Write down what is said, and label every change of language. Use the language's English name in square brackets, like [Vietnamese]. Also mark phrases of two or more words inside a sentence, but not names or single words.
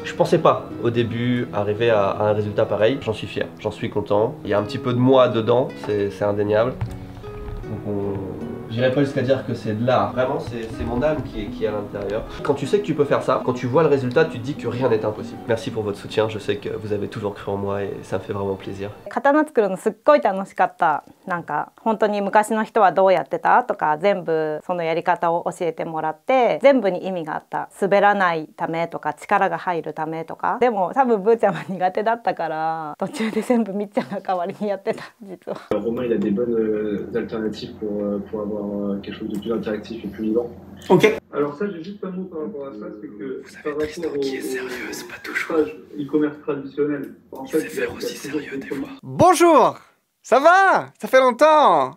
[French] Je pensais pas au début arriver à un résultat pareil. J'en suis fier, j'en suis content. Il y a un petit peu de moi dedans, c'est indéniable. Donc j'irais pas jusqu'à dire que c'est de l'art. Vraiment, c'est mon âme qui est à l'intérieur. Quand tu sais que tu peux faire ça, quand tu vois le résultat, tu te dis que rien n'est impossible. Merci pour votre soutien, je sais que vous avez toujours cru en moi et ça me fait vraiment plaisir. [Japanese] 刀作るのすっごい楽しかった。なんか本当に昔の人はどうやってたとか全部そのやり方を教えてもらって全部に意味があった。滑らないためとか力が入るためとか。でも多分ブーちゃんは苦手だったから途中で全部みっちゃんが代わりにやってた実は。 [French] Romain il a des bonnes alternatives pour avoir quelque chose de plus interactif et plus vivant. Ok. Alors ça, j'ai juste un mot par rapport à ça, c'est que par rapport qui est sérieux, c'est pas toujours e-commerce traditionnel. En fait, faire aussi sérieux des fois. Bonjour, ça va? Ça fait longtemps.